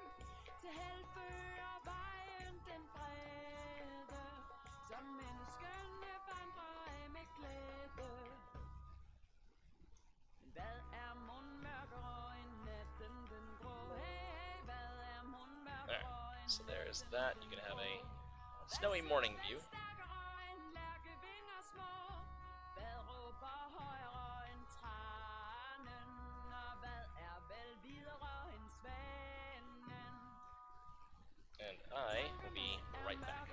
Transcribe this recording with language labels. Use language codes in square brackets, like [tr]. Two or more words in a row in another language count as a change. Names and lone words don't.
[da] Til held fører vejen den brede, som menneskene vandrer af med glæde. Men hvad mon mørkere end natten den grå? Hey, hvad mon mørkere end [en] so there's that. You can have a snowy morning view. And I will be right back.